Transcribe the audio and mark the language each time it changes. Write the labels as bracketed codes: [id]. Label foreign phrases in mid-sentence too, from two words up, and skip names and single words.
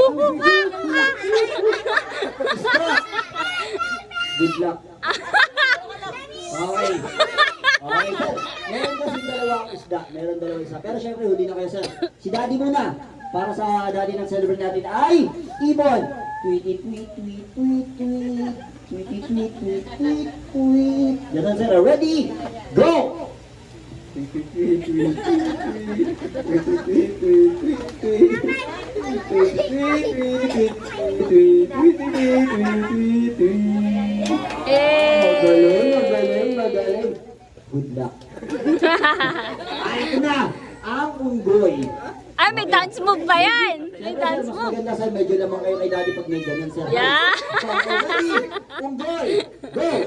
[tl] Isda! [en] Good luck. Okay. Okay, sir. [tl] Meron kasi dalawang isda. Meron dalawang isda. Pero syempre, huli na kayo, sir. Si daddy muna. Para sa daddy ng celebrate natin ay ibon. Tweety, tweet, tweet, tweet, tweet. Tweety, tweet, tweet, tweet, tweet. Ganun, sir. [en] Ready? Go! Tweety, tweet, tweet, tweet, tweet. Tweety, tweet, tweet, tweet, tweet. Tweety, tweet, tweet, tweet, tweet. Tweety, tweet, tweet, tweet, tweet. [tl] Magaling. [en] Good luck. [tl] Ay, ito na. Ang unggoy. Ay, may [en] dance move [tl] pa yan. May Siyempre, [en] dance [tl] sir, mas [en] move. [tl] maganda sir, medyo lamang kayo kay daddy pag may ganyan sir. [en] Yeah. So, ready? Unggoy. Go.